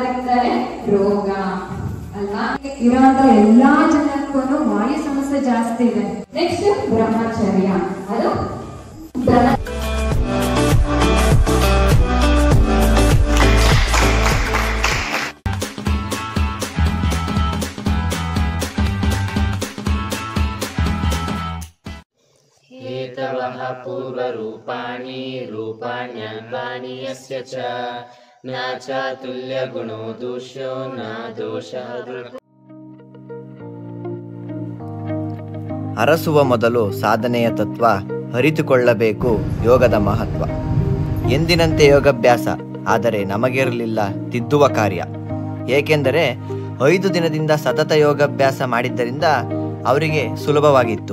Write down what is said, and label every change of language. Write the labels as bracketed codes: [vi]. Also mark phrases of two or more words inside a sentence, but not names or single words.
[kn] ಅಂದ್ರೆ ರೋಗ ಅಲ್ವಾ. ಇರೋಂತ ಎಲ್ಲಾ ಜನಕ್ಕೂ ವಾಯು ಸಮಸ್ಯೆ ಜಾಸ್ತಿ ಇದೆ. ನೆಕ್ಸ್ಟ್ ಬ್ರಹ್ಮಚರ್ಯ, ಅದು [sa] हेतवः पूर्वरूपाणि रूपाण्यङ्गानि यस्य च न चातुल्यगुणो दोषो न दोषः दृक्. [kn] ಅರಸುವ ಮೊದಲು ಸಾಧನೆಯ ತತ್ವ ಅರಿತುಕೊಳ್ಳಬೇಕು ಯೋಗದ ಮಹತ್ವ. ಎಂದಿನಂತೆ ಯೋಗಾಭ್ಯಾಸ, ಆದರೆ ನಮಗಿರಲಿಲ್ಲ ತಿದ್ದುವ ಕಾರ್ಯ. ಏಕೆಂದರೆ 5 ದಿನದಿಂದ ಸತತ ಯೋಗಾಭ್ಯಾಸ ಮಾಡಿದ್ದರಿಂದ ಅವರಿಗೆ ಸುಲಭವಾಗಿತ್ತು.